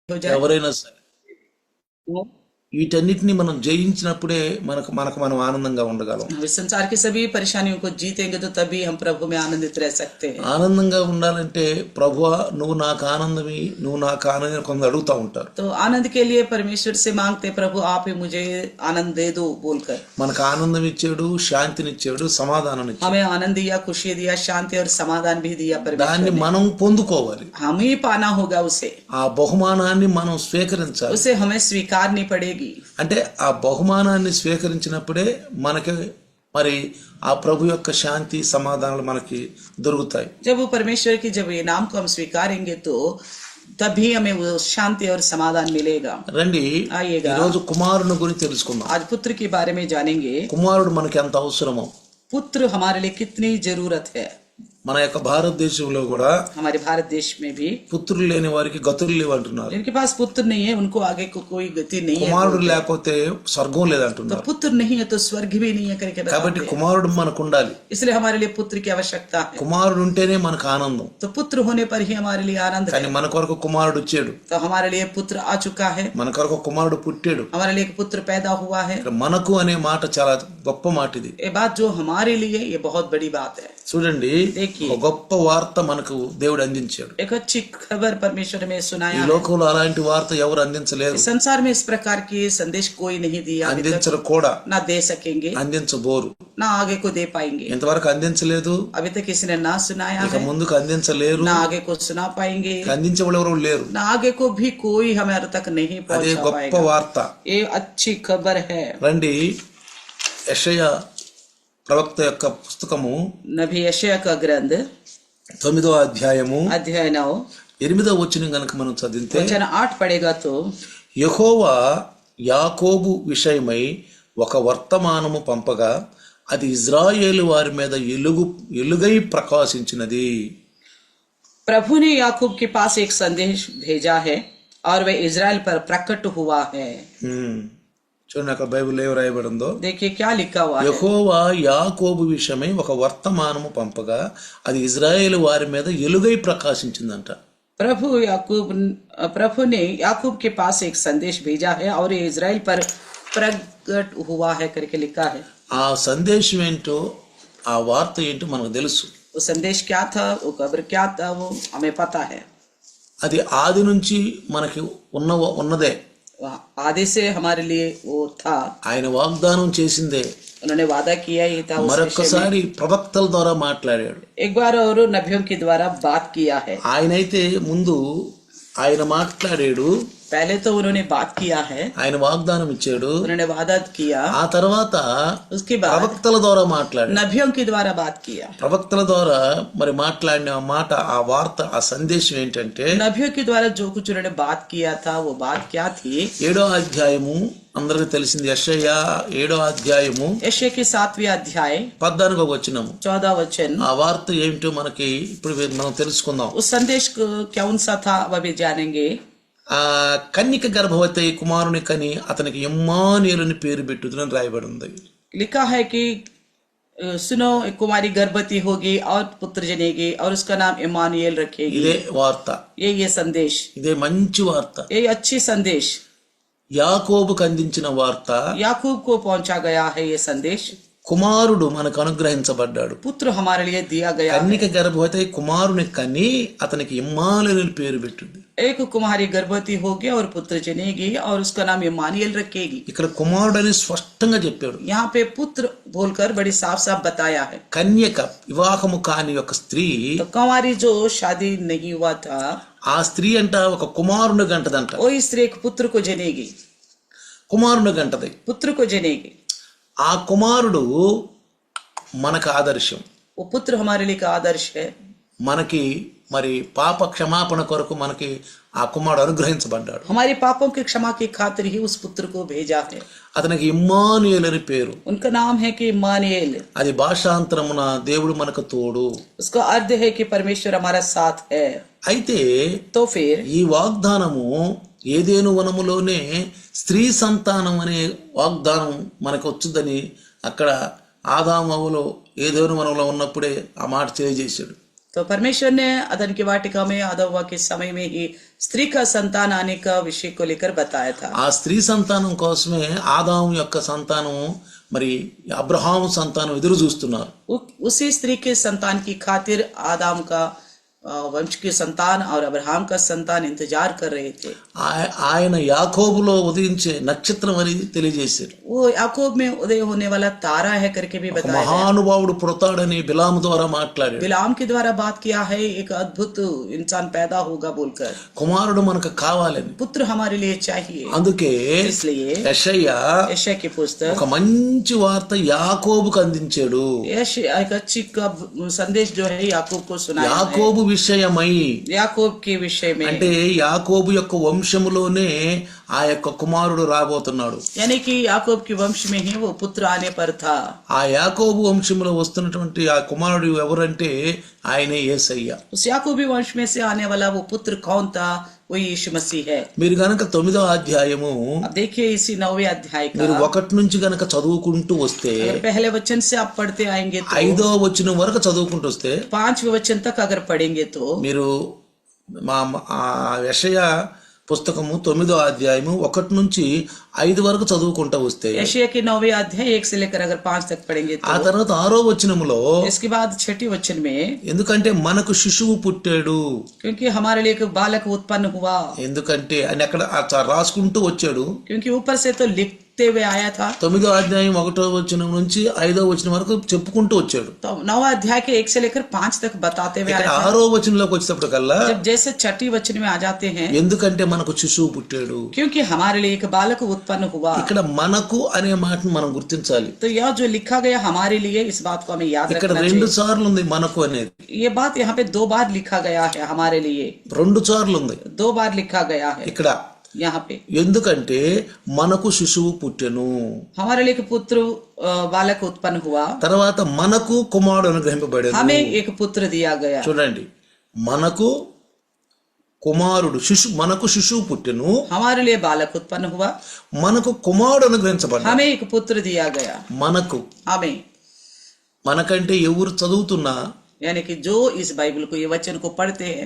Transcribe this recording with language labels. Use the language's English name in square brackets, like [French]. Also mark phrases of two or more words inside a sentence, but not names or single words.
[Hindi] हो जाए [Telugu] ఎవరైనా సరే [Hindi] वो [Telugu] వీటన్నిటిని మనం జయించినప్పుడే మనకు మనం ఆనందంగా ఉండగలం. [Hindi] इस संसार की सभी परेशानियों को जीतेंगे तो तभी हम प्रभु में आनंदित रह सकते हैं। [Telugu] ఆనందంగా ఉండాలంటే ప్రభువా నువ్వు నాకు ఆనందమి, నువ్వు నాకు ఆనందం కొందరు అడుగుతూ ఉంటారు. [Hindi] तो आनंद के लिए परमेश्वर से मांगते प्रभु आप ही मुझे आनंद दे दो बोलकर। [Telugu] మనకు ఆనందం ఇచ్చాడు, శాంతినిచ్చాడు, సమాధానం ఇచ్చాడు. [Hindi] हमें आनंद दिया, खुशी दिया, शांति और समाधान भी दिया [Telugu] దాన్ని [Hindi] परमेश्वर ने। [Telugu] మనం పొందుకోవాలి. [Hindi] हम ही पाना होगा उसे, [Telugu] ఆ బహుమానాన్ని మనం స్వీకరించాలి. [Hindi] उसे हमें स्वीकारनी पड़ेगी। [Telugu] అంటే ఆ బహుమానాన్ని స్వీకరించినప్పుడే మనకి మరి ఆ ప్రభు యొక్క శాంతి సమాధానాలు మనకి దొరుకుతాయి. [Hindi] जब वो परमेश्वर की जब इनाम को हम स्वीकारेंगे तो तभी हमें वो शांति और समाधान मिलेगा। [Telugu] రండి [Hindi] ఆయేగా. [Telugu] ఈరోజు కుమారుని గురించి తెలుసుకుందాం. [Hindi] आज पुत्र के बारे में जानेंगे। [Telugu] కుమారుడు మనకి ఎంత అవసరమో. [Hindi] पुत्र हमारे लिए कितनी जरूरत है। [Telugu] మన యొక్క భారతదేశంలో కూడా [Hindi] हमारे भारत देश में भी [Telugu] పుత్రులు లేని వారికి గతులు లేవు అంటున్నారు. [Hindi] जिनके पास पुत्र नहीं है उनको आगे को कोई गति नहीं है। [Telugu] కుమారుడు లేకపోతే స్వర్గం [Hindi] तो [Telugu] లేదంటున్నారు. [Hindi] पुत्र नहीं है तो स्वर्ग भी नहीं है करके [Telugu] కాబట్టి [Hindi] बताते हैं। [Telugu] కుమారుడు మనకు ఉండాలి. [Hindi] इसलिए हमारे लिए पुत्र की आवश्यकता है। [Telugu] కుమారుడు ఉంటేనే మనకు ఆనందం. [Hindi] तो पुत्र होने पर ही हमारे लिए आनंद है। [Telugu] కానీ మన కొరకు కుమారుడు వచ్చాడు, [Hindi] तो हमारे लिए पुत्र आ चुका है, [Telugu] మన కొరకు కుమారుడు పుట్టాడు. [Hindi] हमारे लिए एक पुत्र पैदा हुआ है। [Telugu] ఇక్కడ మనకు అనే మాట చాలా గొప్ప మాట ఇది. [Hindi] ये बात जो हमारे लिए ये बहुत बड़ी बात है। [Telugu] చూడండి, [Hindi] देखिए। [Telugu] ఒక గొప్ప వార్త మనకు దేవుడు అందించాడు. [Hindi] एक अच्छी खबर परमेश्वर में [Telugu] ఈ [Hindi] सुनाया है। [Telugu] లోకంలో అలాంటి వార్త ఎవరు అందించలేరు, [Hindi] इस संसार में इस प्रकार की संदेश कोई नहीं दिया अभी तक, [Telugu] అందించరు కూడా, [Hindi] ना दे सकेंगे, [Telugu] అందించబోరు. [Hindi] ना आगे को दे पाएंगे। [Telugu] ఇంతవరకు అందించలేదు, [Hindi] अभी तक किसी ने ना सुनाया [Telugu] ఇక [Hindi] है, [Telugu] ముందుకు అందించలేరు, [Hindi] ना आगे को सुना पाएंगे, [Telugu] అందించేవాళ్ళు ఎవరు లేరు. [Hindi] ना आगे को भी कोई हमारे तक नहीं [Telugu] అదే [Hindi] पहुंचा [Telugu] గొప్ప [Hindi] पाएगा। [Telugu] వార్త. [Hindi] ये अच्छी खबर है। [Telugu] రండి, యెషయా ప్రవక్త యొక్క పుస్తకము [Hindi] नबी यशायाह का ग्रंथ [Telugu] 9వ అధ్యాయము [Hindi] अध्याय 9 [Telugu] 8వ వచనం గనుక మనం చదివితే, [Hindi] वचन 8 पढ़ेगा तो [Telugu] యెహోవా యాకోబు విషయమై ఒక వర్తమానము పంపగా అది ఇజ్రాయేలు వారి మీద ఎలుగై ప్రకాశించినది. [Hindi] प्रभु ने याकूब के पास एक संदेश भेजा है और वह इजराइल पर प्रकट हुआ है। [Telugu] చూడండి, అక్కడ బైబిల్ ఏం రాయబడిందో. [Hindi] देखिए क्या लिखा हुआ है। [Telugu] యెహోవా యాకోబు విషయమై ఒక వర్తమానము పంపగా అది ఇజ్రాయేలు వారి మీద ఎలుగై ప్రకాశించిందంట. [Hindi] प्रभु ने याकूब के पास एक संदेश भेजा है और ये इजराइल पर प्रकट हुआ है करके लिखा है। [Telugu] ఆ సందేశం ఏంటో, ఆ వార్త ఏంటో మనకు తెలుసు. [Hindi] वो संदेश क्या था, वो खबर क्या था, वो हमें पता है। [Telugu] అది ఆది నుంచి మనకి ఉన్నదే. [Hindi] आदि से हमारे लिए वो था, [Telugu] ఆయన వాగ్దానం చేసిందే. [Hindi] उन्होंने वादा किया ही था। उस विषय में [Telugu] మరొక్కసారి ప్రవక్తల ద్వారా మాట్లాడాడు. [Hindi] एक बार और नबियों के द्वारा बात किया है। [Telugu] ఆయనైతే ముందు ఆయన మాట్లాడాడు, [Hindi] पहले तो उन्होंने बात किया है, [Telugu] ఆయన వాగ్దానం ఇచ్చాడు. [Hindi] उन्होंने वादा किया, [Telugu] ఆ తర్వాత [Hindi] उसके बाद [Telugu] ప్రవక్తల ద్వారా మాట్లాడాడు. [Hindi] नबियों के द्वारा बात किया। [Telugu] ప్రవక్తల ద్వారా మరి మాట్లాడిన ఆ మాట, ఆ వార్త, ఆ సందేశం ఏంటంటే, [Hindi] नबियों के द्वारा जो कुछ उन्होंने बात किया था वो बात क्या थी। [Telugu] 7వ అధ్యాయము అందరికి తెలిసింది. యెషయా 7వ అధ్యాయము [Hindi] यशायाह के 7वें अध्याय [Telugu] 14వ వచనము. [Hindi] 14 वचन। [Telugu] ఆ వార్త ఏమిటో మనకి ఇప్పుడు మనం తెలుసుకుందాం. [Hindi] उस संदेश को कौन सा था वह भी जानेंगे। [Telugu] ఆ కన్యక గర్భవతి కుమారుని కని అతనికి ఇమ్మానుయేలుని పేరు పెట్టుదని రాయబడి ఉంది. [Hindi] लिखा है कि सुनो, एक कुमारी गर्भवती होगी और पुत्र जनेगी और उसका नाम इमानुएल रखेगी। [Telugu] ఇదే వార్త, [Hindi] ये संदेश, [Telugu] ఇదే మంచి వార్త. [Hindi] ये अच्छी संदेश [Telugu] యాకోబుకు అందించిన వార్త. [Hindi] याकूब को पहुंचा गया है। ये संदेश [Telugu] కుమారుడు మనకు అనుగ్రహించబడ్డాడు. [Hindi] पुत्र हमारे लिए दिया गया है। [Telugu] కన్యక గర్భవతి కుమారుని కని అతనికి ఇమ్మానుయేలు పేరు పెట్టింది. [Hindi] एक कुमारी गर्भवती होगी और पुत्र जनेगी और उसका नाम इमानुएल रखेगी। [Telugu] ఇక్కడ కుమారుడు అని స్పష్టంగా చెప్పాడు. [Hindi] यहाँ पे पुत्र बोलकर बड़ी साफ साफ बताया है। [Telugu] కన్యక వివాహము కాని ఒక స్త్రీ, [Hindi] तो कुमारी जो शादी नहीं हुआ था, [Telugu] ఆ స్త్రీ అంట ఒక కుమారుని గంటదంట. [Hindi] वही स्त्री एक पुत्र को जनेगी, [Telugu] కుమారుని గంటది. [Hindi] पुत्र को जनेगी। [Telugu] ఆ కుమారుడు మనకు ఆదర్శం. [Hindi] वो पुत्र हमारे लिए का आदर्श है। [Telugu] మనకి మరి పాప క్షమాపణ కొరకు మనకి ఆ కుమారుడు అనుగ్రహించబడ్డాడు. [Hindi] हमारे पापों की क्षमा की खातिर ही उस पुत्र को भेजा है। [Telugu] అతనికి ఇమ్మానుయేలు అని పేరు. [Hindi] उनका नाम है कि इम्मानुएल। [Telugu] అది భాషాంతరమున దేవుడు మనకు తోడు. [Hindi] उसका अर्थ है कि परमेश्वर हमारा साथ है। [Telugu] అయితే [Hindi] तो फिर [Telugu] ఈ వాగ్దానము ఏదేను వనములోనే స్త్రీ సంతానం అనే వాగ్దానం మనకు వచ్చుదని అక్కడ ఆదాము హవ్వలు ఏదేను వనంలో ఉన్నప్పుడే ఆ మాట తెలియజేశాడు. [Hindi] तो परमेश्वर ने अदन की वाटिका में अदव्वा के समय में ही स्त्री का संतान आने का विषय को लेकर बताया था। [Telugu] ఆ స్త్రీ సంతానం కోసమే ఆదాము యొక్క సంతానం మరి అబ్రహాము సంతానం ఎదురు చూస్తున్నారు. [Hindi] उसी स्त्री के संतान की खातिर आदम का वंश के संतान और अब्राहम का संतान इंतजार कर रहे थे। [Telugu] ఆయన యాకోబులో ఉదయించే నక్షత్రం అని తెలియజేశారు. [Hindi] वो याकूब में उदय होने वाला तारा है करके भी बताया। [Telugu] మహానుభావుడు పుడతాడని బిలాము ద్వారా మాట్లాడాడు. [Hindi] बिलाम के द्वारा बात किया है, एक अद्भुत इंसान पैदा होगा बोलकर। [Telugu] కుమారుడు మనకు కావాలని, [Hindi] पुत्र हमारे लिए चाहिए। [Telugu] అందుకే [Hindi] इसलिए [Telugu] యెషయా [Hindi] यशायाह की पुस्तक [Telugu] ఒక మంచి వార్త యాకోబుకు అందించాడు. [Hindi] यशायाह एक अच्छी संदेश जो है याकूब को सुनाया है। [Telugu] యాకోబు విషయమై [Hindi] याकूब के विषय में, [Telugu] అంటే యాకోబు యొక్క వంశములోనే ఆ యొక్క కుమారుడు రాబోతున్నాడు. [Hindi] यानी कि याकूब के वंश में ही वो पुत्र आने पर था। [Telugu] ఆ యాకోబు వంశంలో వస్తున్నటువంటి ఆ కుమారుడు ఎవరంటే ఆయనే యేసయ్య. [Hindi] उस याकूबी वंश में से आने वाला वो पुत्र कौन था? वो यीशु मसीह है। [Telugu] మీరు గనక 9వ అధ్యాయము [Hindi] अब देखिए इसी 9वें अध्याय [Telugu] మీరు [Hindi] का [Telugu] 1 నుంచి గనక చదువుకుంటూ వస్తే [Hindi] अगर पहले वचन से आप पढ़ते आएंगे तो [Telugu] 5వ వచనం వరకు చదువుకుంటూ వస్తే [Hindi] 5वें वचन तक अगर पढ़ेंगे तो [Telugu] మీరు మా యెషయా పుస్తకము 9వ అధ్యాయము 1 నుంచి 5 వరకు చదువుకుంటూ వస్తే [Hindi] यशायाह के 9वें अध्याय 1 से लेकर अगर 5 तक पढ़ेंगे [Telugu] ఆ [Hindi] तो [Telugu] తర్వాత 6వ వచనములో [Hindi] इसके बाद 6वें वचन में, [Telugu] ఎందుకంటే మనకు శిశువు పుట్టాడు, [Hindi] क्योंकि हमारे लिए एक बालक उत्पन्न हुआ, [Telugu] ఎందుకంటే అని అక్కడ రాసుకుంటూ వచ్చాడు. [Hindi] क्योंकि ऊपर से तो लिखते हुए आया था। [Telugu] 9వ అధ్యాయం 1వ వచనం నుంచి 5వ వచనం వరకు చెప్పుకుంటూ వచ్చాడు. [Hindi] तो 9वां अध्याय के 1 से लेकर 5 तक बताते हुए [Telugu] ఇక్కడ [Hindi] आया था। [Telugu] 6వ వచనంలోకి వచ్చేటప్పటికల్లా [Hindi] जब जैसे 6वें वचन में आ जाते हैं, [Telugu] ఎందుకంటే మనకు శిశువు పుట్టాడు. [Hindi] क्योंकि हमारे लिए एक बालक उत्पन्न हुआ। [Telugu] ఇక్కడ మనకు అనే మాటను మనం గుర్తించాలి. [Hindi] तो यह जो लिखा गया हमारे लिए, इस बात को हमें याद [Telugu] ఇక్కడ [Hindi] रखना 2 चाहिए। [Telugu] సార్లు ఉంది మనకు అనేది, [Hindi] ये बात यहाँ पे 2 बार लिखा गया है हमारे लिए, [Telugu] 2 సార్లు ఉంది [Hindi] 2 बार लिखा गया है [Telugu] ఇక్కడ. [Hindi] यहाँ पे। [Telugu] ఎందుకంటే మనకు శిశువు పుట్టెను, [Hindi] हमारे लिए एक पुत्र बालक उत्पन्न हुआ, [Telugu] తర్వాత మనకు కుమారుడు అనుగ్రహింపబడెను. [Hindi] हमें एक पुत्र दिया गया। [Telugu] చూడండి, మనకు కుమారుడు మనకు శిశువు పుట్టెను, [Hindi] हमारे लिए बालक उत्पन्न हुआ, [Telugu] మనకు కుమారుడు అనుగ్రహించబడ్డాడు. [Hindi] हमें एक पुत्र दिया गया। [Telugu] మనకు [Hindi] हमें [Telugu] మనకంటే ఎవరు చదువుతున్నా [Hindi] यानी कि जो इस बाइबल को, ये वचन को पढ़ते हैं,